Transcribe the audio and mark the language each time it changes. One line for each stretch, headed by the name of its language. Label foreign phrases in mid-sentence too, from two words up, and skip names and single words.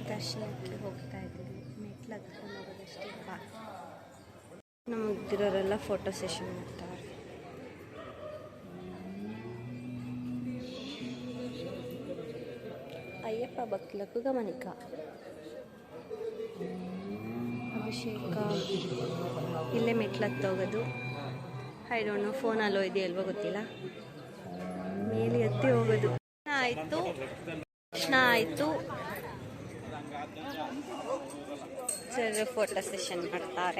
Kannada: ದರ್ಶನಕ್ಕೆ ಹೋಗ್ತಾ ಇದ್ದೀವಿ. ಮೆಟ್ಲು ಹತ್ಕೊಂಡು ಹೋಗೋದಷ್ಟೇ ನಮ್ಮ ಮುಗ್ದಿರೋರೆಲ್ಲ
English: photo session
Kannada: ಮಾಡ್ತಾರೆ.
Telugu: అయ్యప్ప భక్తులకు గమనిక.
Kannada: ಅಭಿಷೇಕ ಇಲ್ಲೇ ಮೆಟ್ಲು ಹತ್ತೋಗೋದು.
English: I don't know,
Kannada: ಫೋನಲ್ಲೋ ಇದೆಯಲ್ವೋ ಗೊತ್ತಿಲ್ಲ. ಮೇಲೆ ಎತ್ತಿ ಹೋಗೋದು. ದರ್ಶನ ಆಯಿತು. ಸರ್
English: photo session
Kannada: ಮಾಡ್ತಾರೆ.